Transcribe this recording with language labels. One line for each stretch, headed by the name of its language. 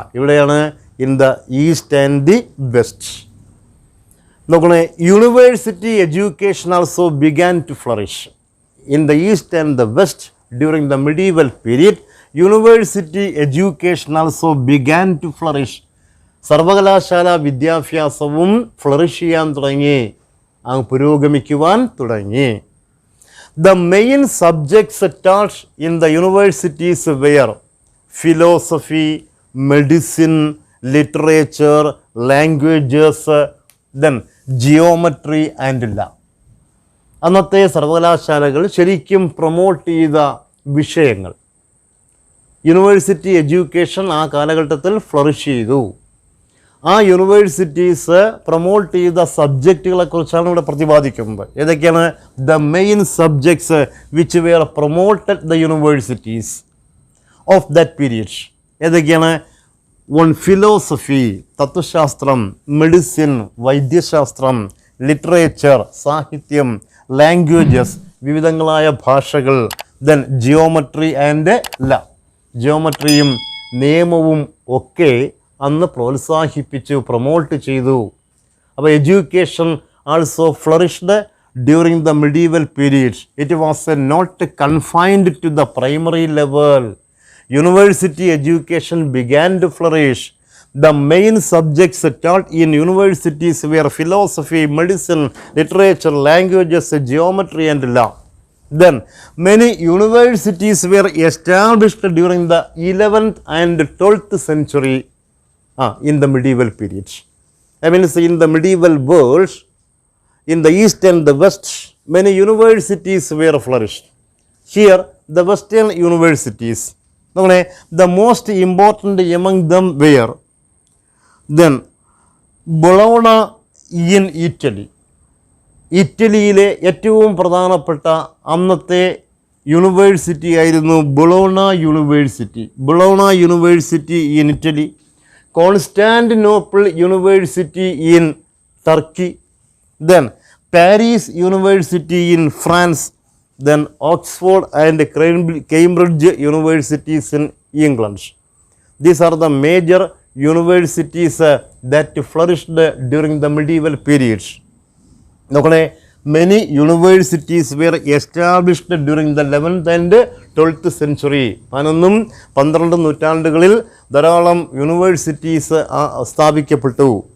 Malayalam: ഇവിടെയാണ്
English: In the east and the west. നോക്കണേ, university education also began to flourish in the east and the west during the medieval period. University education also began to flourish.
Malayalam: സർവകലാശാല വിദ്യാഭ്യാസവും flourish ചെയ്യാൻ തുടങ്ങി, അങ്ങ് പുരോഗമിക്കുവാൻ തുടങ്ങി.
English: The main subjects taught in the universities were philosophy, medicine, literature, languages, then geometry and law.
Malayalam: അന്നത്തെ സർവകലാശാലകൾ ശരിക്കും promote ചെയ്ത വിഷയങ്ങൾ, യൂണിവേഴ്സിറ്റി എഡ്യൂക്കേഷൻ ആ കാലഘട്ടത്തിൽ ഫ്ലറിഷ് ചെയ്തു. ആ യൂണിവേഴ്സിറ്റീസ് പ്രൊമോട്ട് ചെയ്ത സബ്ജക്റ്റുകളെക്കുറിച്ചാണ് ഇവിടെ പ്രതിപാദിക്കുന്നത്. ഏതൊക്കെയാണ്?
English: The main subjects which were promoted the universities of that period.
Malayalam: ഏതൊക്കെയാണ്? വൺ, ഫിലോസഫി തത്വശാസ്ത്രം, മെഡിസിൻ വൈദ്യശാസ്ത്രം, ലിറ്ററേച്ചർ സാഹിത്യം, ലാംഗ്വേജസ് വിവിധങ്ങളായ ഭാഷകൾ,
English: then geometry and law
Malayalam: ജിയോമെട്രിയും നിയമവും ഒക്കെ അന്ന് പ്രോത്സാഹിപ്പിച്ചു, പ്രൊമോട്ട് ചെയ്തു.
English: അപ്പോൾ education also flourished during the medieval period. It was not confined to the primary level. University education began to flourish. The main subjects taught in universities were philosophy, medicine, literature, languages, geometry and law. Then many universities were established during the 11th and 12th century in the medieval period. I mean, in the medieval world, in the east and the west, many universities were flourished. Here, the western universities, the most important among them were then Bologna in Italy.
Malayalam: ഇറ്റലിയിലെ ഏറ്റവും പ്രധാനപ്പെട്ട അന്നത്തെ university ആയിരുന്നു Bologna university.
English: Bologna university in Italy, Constantinople university in Turkey, then Paris university in France, then Oxford and Cambridge universities in England. These are the major universities that flourished during the medieval period. നോക്കണേ, many universities were established during the 11th and 12th century.
Malayalam: 11ഉം 12ഉം നൂറ്റാണ്ടുകളിൽ ധാരാളം universities സ്ഥാപിക്കപ്പെട്ടു.